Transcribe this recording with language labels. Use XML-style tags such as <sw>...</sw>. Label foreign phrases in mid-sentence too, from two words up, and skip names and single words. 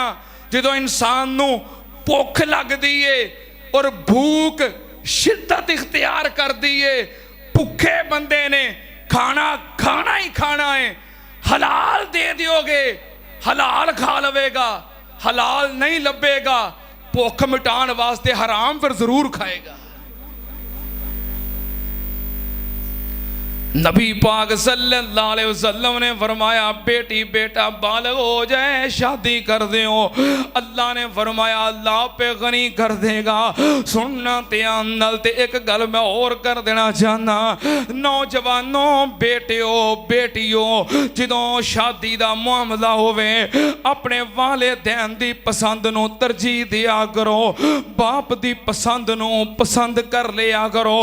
<pa>جدوں انسان نوں بھکھ لگدی ہے اور بھوک شدت اختیار کردی ہے، بھکھے بندے نے کھانا کھانا ہی کھانا ہے، حلال دے دیوگے حلال کھا لویگا، حلال نہیں لبھیگا بھکھ مٹانے واسطے حرام پھر ضرور کھائےگا. نبی پاک</pa> <ar>صلى الله عليه وسلم</ar> <pa>نے فرمایا بیٹی بیٹا بالغ ہو جائے شادی کر دو.</pa> <ur>اللہ نے فرمایا اللہ پے غنی کر دےگا.</ur> <pa>سننا دھیان نال تے ایک گل میں اور کر دینا چاہنا، نوجوانو بیٹیو بیٹیو جدوں شادی دا معاملہ ہووے اپنے والدین دی پسند نوں ترجیح دیا کرو، باپ دی پسند نوں پسند کر لیا کرو.</pa>